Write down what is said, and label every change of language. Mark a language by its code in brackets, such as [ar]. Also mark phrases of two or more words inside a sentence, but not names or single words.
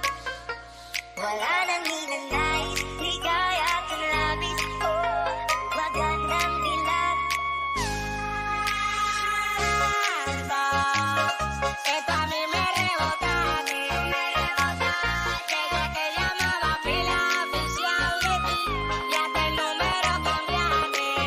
[tl] Wala nang ninanais, ligaya at labis ko. Magandang dilag. [es] Esto a mí me rebota, desde que llamaba a Pila oficial de ti, y hasta el número cambiaste.